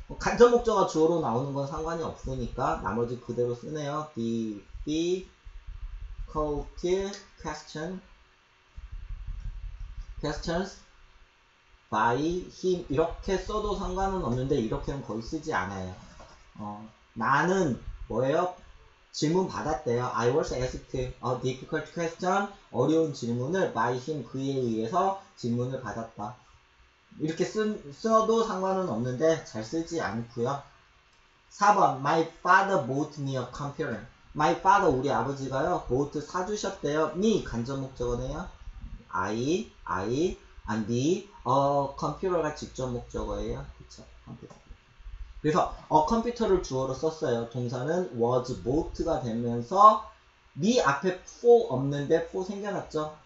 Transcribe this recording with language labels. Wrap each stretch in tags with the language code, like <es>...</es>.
<ko>간접 목적어가 주어로 나오는 건 상관이 없으니까 나머지 그대로 쓰네요.</ko> <en>difficult questions by him</en> <ko>이렇게 써도 상관은 없는데 이렇게는 거의 쓰지 않아요. 나는 뭐예요? 질문 받았대요.</ko> <en>I was asked a difficult question</en> <ko>어려운 질문을</ko> <en>by him</en> <ko>그에 의해서 질문을 받았다. 이렇게 써도 상관은 없는데 잘 쓰지 않고요. 4번</ko> <en>My father bought me a computer. My father</en> <ko>우리 아버지가요 bought 사주셨대요. me 간접 목적어네요. I and me 컴퓨터가 직접 목적어예요. 그쵸? 컴퓨터. 그래서 컴퓨터를 주어로 썼어요. 동사는</ko> <en>was bought가</en> <ko>되면서 me 앞에 for 없는데 for 생겨났죠.</ko>